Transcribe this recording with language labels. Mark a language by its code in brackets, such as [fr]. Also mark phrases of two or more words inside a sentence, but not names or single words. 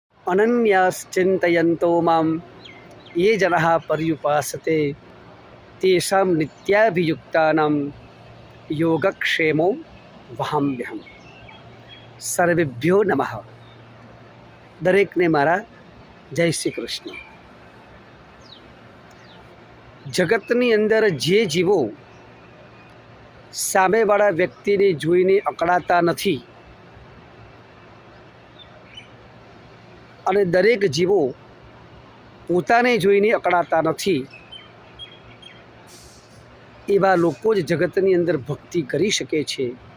[sa] अनन्याश्चिन्तयन्तो मां ये जनाः पर्युपासते तेषां नित्याभियुक्तानां योगक्षेमो वहाम्यहम्। सर्वेभ्यो नमः. [gu] દરેકને મારા જય શ્રી કૃષ્ણ. જગતની અંદર જે જીવો સામેવાળા વ્યક્તિને જોઈને અકળાતા નથી અને દરેક જીવો પોતાને જોઈને અકળાતા નથી, એવા લોકો જ જગતની અંદર ભક્તિ કરી શકે છે.